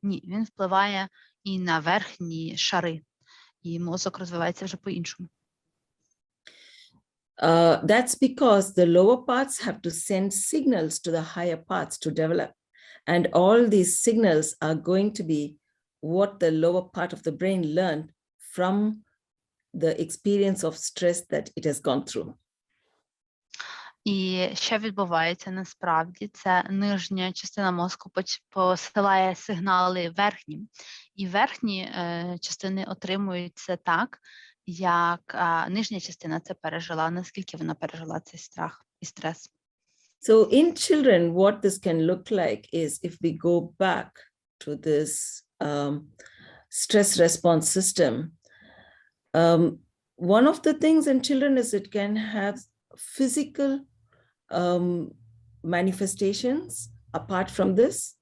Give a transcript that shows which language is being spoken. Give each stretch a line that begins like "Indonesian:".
Ukrainian: Ні, він впливає і на верхні шари, і мозок розвивається вже по-іншому.
English: That's because the lower parts have to send signals to the higher parts to develop. And all these signals are going to be what the lower part of the brain learned from the experience of stress that it has gone through.
Ukrainian: І що відбувається насправді, це нижня частина мозку посилає сигнали верхнім, і верхні частини отримують це так, як нижня частина це пережила, наскільки вона пережила цей страх і стрес.
English: So in children, what this can look like is, if we go back to this stress response system, one of the things in children is it can have physical manifestations apart from this.